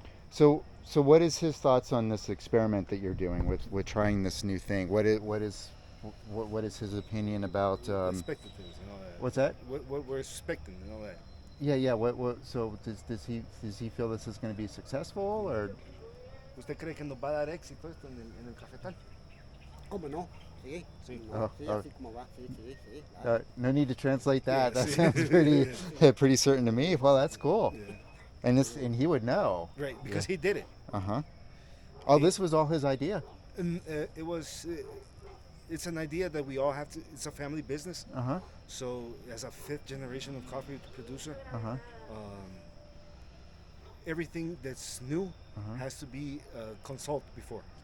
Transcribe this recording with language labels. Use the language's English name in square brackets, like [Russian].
[English] so what is his thoughts on this experiment that you're doing with trying this new thing? What is his opinion about? Expected things and all that. What's that? What we're expecting and all that. Yeah. What? So does he feel this is going to be successful or? [Spanish] ¿Usted cree que nos va a dar éxito esto en el cafetal? ¿Cómo no? Sí, Sí. no, sí, [English] Oh. [Spanish] así como va. Sí, sí, sí. Claro. [English] No need to translate that. Yeah, That see. sounds pretty certain to me. Well, that's cool. Yeah. And he would know. Right, because he did it. Oh, this was all his idea. And it was. It's an idea that we all have to. It's a family business. So, as a fifth generation of coffee producer, everything that's new has to be consulted before.